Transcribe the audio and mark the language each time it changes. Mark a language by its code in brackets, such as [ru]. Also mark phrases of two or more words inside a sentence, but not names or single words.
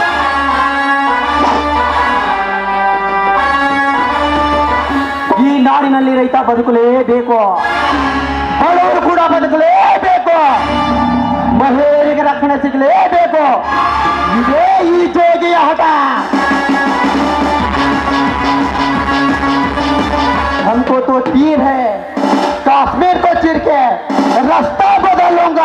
[kn] ಈ ನಾಡಿನಲ್ಲಿ ರೈತ ಬದುಕಲೇಬೇಕು, ಬಡವರು ಕೂಡ ಬದುಕಲೇಬೇಕು, ಮಹಿಳೆಯರಿಗೆ ರಕ್ಷಣೆ ಸಿಗಲೇಬೇಕು. ಇದೇ ಈ ಜೋಗಿಯ ಹಠ. [hi] हमको तो तीर है, कश्मीर को चीर के रास्ता बदल लूंगा.